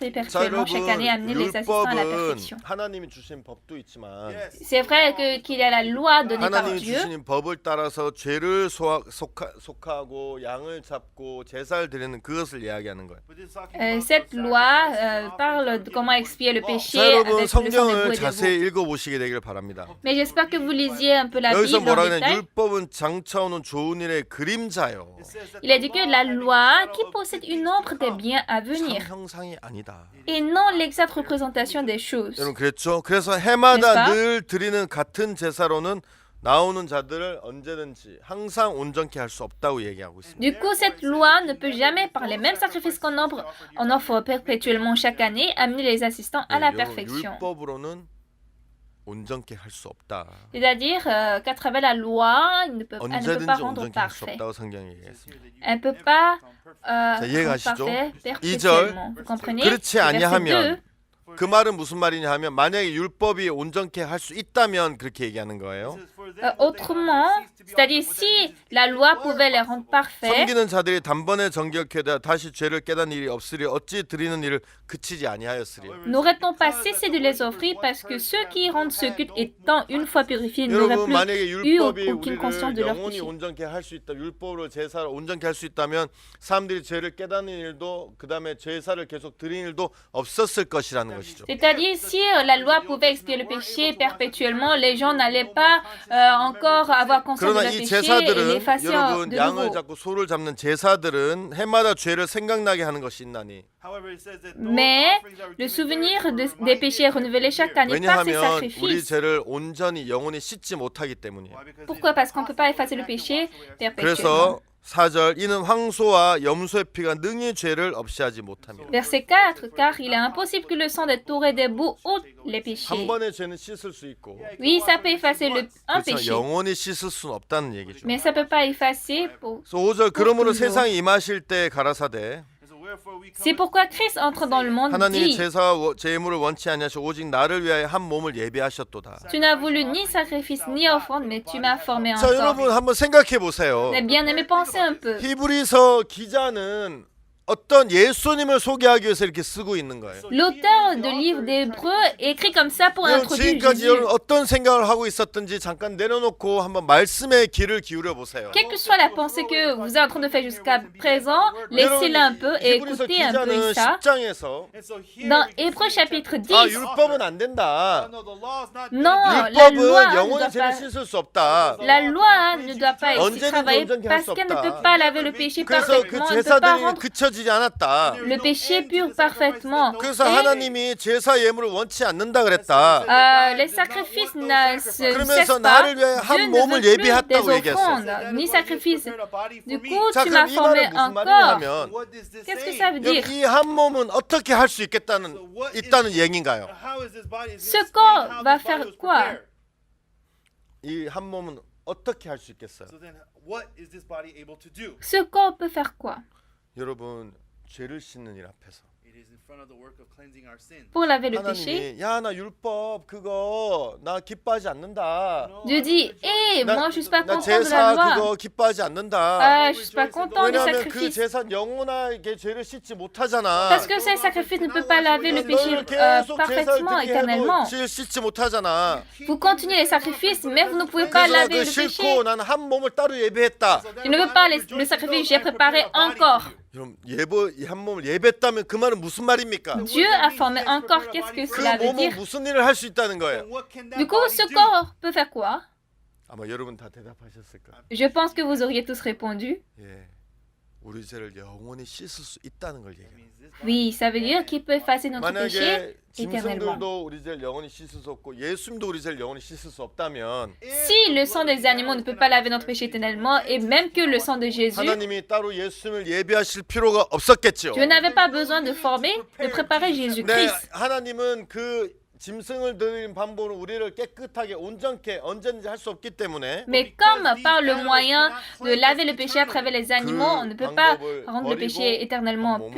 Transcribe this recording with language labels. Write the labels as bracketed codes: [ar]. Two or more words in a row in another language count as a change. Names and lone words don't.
[ko] 자 [fr] perpétuellement chaque année amener les assistants à la [ko] 율법은 [fr] perfection. [ko] 하나님이 주신 법도 있지만 [fr] C'est vrai qu'il y a la loi donnée par [ko] 하나님이 [fr] Dieu. [ko] 주신 법을 따라서 죄를 속하고 양을 잡고 제사를 드리는 그것을 이야기하는 거예요. [fr] Cette loi parle de comment expier le péché [ko] 자 여러분 [fr] avec le sang des boucs [ko] 성경을 [fr] et des veaux. [ko] 자세히 읽어보시게 되기를 바랍니다. [fr] Mais j'espère que vous lisiez un peu la [ko] 여기서 [fr] Bible en [ko] 뭐라 그러냐? [fr] détail. [ko] 율법은 장차오는 좋은 일의 그림자요. [fr] Il a dit que la loi qui possède une ombre des biens à [ko] 참 [fr] venir [ko] 형상이 아니다. [fr] et non l'exacte représentation des choses. [ko] 여러분 그랬죠? 그래서 해마다 [fr] n'est-ce pas? [ko] 늘 드리는 같은 제사로는 나오는 자들을 언제든지 항상 온전케 할 수 없다고 얘기하고 있습니다. [fr] Du coup, cette loi ne peut jamais, par les mêmes sacrifices qu'on offre perpétuellement chaque année, amener les assistants à la [ko] 여러분, [fr] perfection. [ko] 율법으로는 온전케 할 수 없다. [fr] C'est-à-dire qu'à travers la loi, elle ne peut pas [ko] 언제든지 [fr] rendre [ko] 온전케 할 수 [fr] parfait. [ko] 없다고 성경이 얘기했습니다. [fr] Elle ne peut pas [ko] 자, [fr] rendre [ko] 이해가시죠? [fr] parfait [ko] 2절 [fr] perpétuellement. Vous comprenez? [ko] 그렇지 [fr] Verset 2. [ko] 아니하면 그 말은 무슨 말이냐 하면 만약에 율법이 온전케 할 수 있다면 그렇게 얘기하는 거예요. [fr] Autrement, c'est-à-dire si la loi pouvait les rendre parfaits, [ko] 섬기는 자들이 단번에 정결케되어 다시 죄를 깨닫는 일이 없으리 어찌 드리는 일을 그치지 아니하였으리. [fr] n'aurait-on pas cessé de les offrir parce que ceux qui rendent ce culte étant une fois purifiés n'auraient [ko] 여러분 만약에 [fr] plus eu [ko] 율법이 [fr] aucune conscience de [ko] 우리를 [fr] leur [ko] 영원히 [fr] péché. [ko] 온전케 할 수 있다. 율법으로 제사를 온전케 할 수 있다면 사람들이 죄를 깨닫는 일도 그다음에 제사를 계속 드리는 일도 없었을 것이라는 것이죠. [fr] C'est-à-dire, si la loi pouvait expier le péché perpétuellement, les gens n'allaient pas encore avoir conscience de [ko] 그러나 [fr] leur [ko] 이 [fr] péché et [ko] 제사들은 [fr] l'effacer [ko] 여러분 [fr] de [ko] 양을 [fr] nouveau. [ko] 잡고 소를 잡는 제사들은 해마다 죄를 생각나게 하는 것이 있나니. [fr] Mais le souvenir des péchés renouvelés chaque année par ces [ko] 왜냐하면 우리 [fr] sacrifices. [ko] 죄를 온전히 영원히 씻지 못하기 때문이에요. [fr] Pourquoi? Parce qu'on ne peut pas effacer le péché perpétuellement. [ko] 그래서 4절 이는 황소와 염소의 피가 능히 죄를 없이 하지 못합니다. [fr] Verset 4, car il est impossible que le sang des taureaux et des boucs ôte les [ko] 한 [fr] péchés. [ko] 번의 죄는 씻을 수 있고 [fr] Oui, ça peut effacer un [ko] 그렇죠. [fr] péché, [ko] 영원히 씻을 수는 없다는 얘기죠. [fr] mais ça ne peut pas effacer pour... [ko] 그래서 5절 그러므로 [fr] toujours. [ko] 세상에 임하실 때 가라사대 [fr] C'est pourquoi Christ entre dans le monde [ko] 하나님이 [fr] dit, [ko] 제사와 제물을 원치 아니하시고 오직 나를 위하여 한 몸을 예비하셨도다. [fr] tu n'as voulu ni sacrifice ni offrande, mais tu m'as formé [ko] 자, 여러분 [fr] encore. [ko] 한번 생각해 보세요. [fr] Mais bien aimé, pensez un peu. [ko] 히브리서 기자는 어떤 예수님을 소개하기 위해서 이렇게 쓰고 있는 거예요. [fr] L'auteur du livre d'Hébreux écrit comme ça pour [ko] 여러분 [fr] introduire [ko] 지금까지 [fr] Jésus. [ko] 여러분 어떤 생각을 하고 있었든지 잠깐 내려놓고 한번 말씀에 귀를 기울여 보세요. [fr] Quelle que soit la pensée que vous êtes en train de faire jusqu'à présent, laissez-la un peu et [ko] 히브리서 [fr] écoutez un peu [ko] 기자는 [fr] ça. [ko] 10장에서 [fr] Dans Hébreux chapitre 10, [ko] 아 율법은 안 된다. [fr] non, la loi [ko] 율법은 [fr] ne [ko] 영원히 [fr] doit [ko] 죄를 [fr] pas, [ko] 씻을 수 없다. [fr] la loi ne doit pas être [ko] 언제든지 [fr] travaillée [ko] 온전케 할 [fr] parce [ko] 수 [fr] qu'elle ne [ko] 없다. [fr] peut pas laver le péché [ko] 그래서 그 [fr] parfaitement, elle ne peut pas [ko] 제사들이 [fr] rendre [ko] 그쳐지지 않았다. [fr] le péché pur parfaitement. [ko] 그래서 [fr] Et, [ko] 하나님이 제사 예물을 원치 않는다 그랬다. [fr] les sacrifices ne se [ko] 그러면서 [fr] cessent pas. [ko] 나를 위해 한 [fr] Dieu ne [ko] 몸을 [fr] veut plus des [ko] 예비했다고 얘기했어. [fr] offrandes, ni sacrifices. Du coup, [ko] 자, [fr] tu [ko] 그럼 [fr] m'as [ko] 이 [fr] formé [ko] 말은 무슨 말이냐 [fr] encore. [ko] 하면 [fr] Qu'est-ce que ça veut dire? [ko] 이 한 몸은 어떻게 할 수 있다는 얘기인가요? [fr] Ce corps va faire quoi? [ko] 이 한 몸은 어떻게 할 수 있겠어요? [fr] Ce corps peut faire quoi? [ko] 여러분 죄를 씻는 일 앞에서 [fr] Pour laver le péché. [ko] 하나님이 야 나 율법 그거 나 기뻐하지 않는다. [fr] Dieu dit, hé, moi je suis pas [ko] 나 [fr] content de la [ko] 제사 [fr] loi. [ko] 그거 기뻐하지 않는다. [fr] Je suis pas content des [ko] 왜냐하면 그 [fr] sacrifices. [ko] 제사 영원하게 죄를 씻지 못하잖아. [fr] Parce que ces sacrifices ne peuvent pas laver le péché [ko] 너희는 계속 제사를 [fr] parfaitement, [ko] 듣게 [fr] éternellement. [ko] 해도 죄 씻지 못하잖아. [fr] Vous continuez les sacrifices, mais vous ne pouvez pas [ko] 그래서 나 [fr] laver [ko] 그 [fr] le péché. [ko] 싫고 나는 한 몸을 따로 예배했다. [fr] Je ne veux pas le sacrifice, j'ai préparé encore. [ko] 그럼 한 몸을 예배했다면 그 말은 무슨 말입니까? [fr] Dieu a formé encore. Qu'est-ce que [ko] 그 [fr] cela veut [ko] 몸은 [fr] dire? [ko] 무슨 일을 할 수 있다는 거예요? [fr] Du coup, ce corps peut faire quoi? [ko] 아마 여러분 다 대답하셨을 거예요. [fr] Je pense que vous auriez tous répondu. [ko] 예, 우리 죄를 영원히 씻을 수 있다는 걸 얘기해요. [fr] Oui, ça veut dire qu'il peut effacer notre péché [ko] 만약에 [fr] éternellement. [ko] 짐승들도 우리 죄를 영원히 씻을 수 없고 예수님도 우리 죄를 영원히 씻을 수 없다면 [fr] Si le sang des animaux ne peut pas laver notre péché éternellement, et même que le sang de Jésus, [ko] 하나님이 따로 예수님을 예비하실 필요가 없었겠죠. [fr] Dieu n'avait pas besoin de former, de préparer [ko] 네, [fr] Jésus-Christ. [ko] 하나님은 그 짐승을 드리는 방법으로 우리를 깨끗하게 온전케 언제든지 할 수 없기 때문에 [fr] Mais comme par le moyen de laver le péché à travers les animaux, on ne peut pas rendre le péché éternellement [ko] 몸을